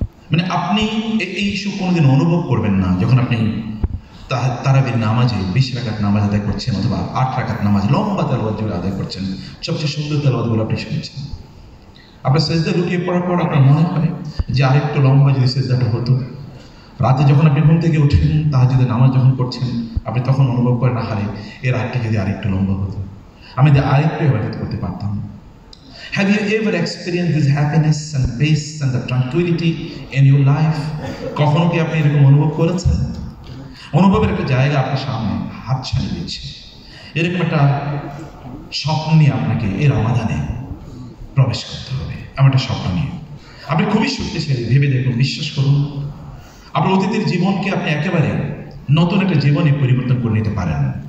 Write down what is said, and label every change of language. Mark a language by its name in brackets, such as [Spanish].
[Bangla] মানে আপনি এই ইস্যু কোনোদিন অনুভব করবেন না যখন আপনি তারাবির নামাজে 20 রাকাত নামাজ আদায় করছেন অথবা 8 রাকাত নামাজ লম্বা তেলাওয়াত জুড়ে আদায় করছেন, সবচেয়ে সুন্দর তেলাওয়াতগুলো আপনি শুনেছেন। আপনার সেজদা লুকিয়ে পড়ার পর আপনার মনে হয় যে আরেকটু লম্বা যদি সেজদাটা হতো। রাতে যখন আপনি ঘুম থেকে উঠেন, তাহাজ্জুদের নামাজ যখন করছেন, আপনি তখন অনুভব করেন আহারে এর আগটা যদি আরেকটু লম্বা হতো, আমি আরেকটু ইবাদত করতে পারতাম। [English] Have you ever experienced this happiness and peace and the tranquility in your life? [Bangla] কখনো কি আপনি এরকম অনুভব করেছেন? অনুভবের একটা জায়গা আপনার সামনে হাতছানি দিচ্ছে, এরকম একটা স্বপ্ন নিয়ে আপনাকে এই রমাদানে প্রবেশ করতে হবে। আমার একটা স্বপ্ন নিয়ে আপনি খুবই শক্তিশালী, ভেবে দেখুন, বিশ্বাস করুন, আপনার অতীতের জীবনকে আপনি একেবারে নতুন একটা জীবনে পরিবর্তন করে নিতে পারেন।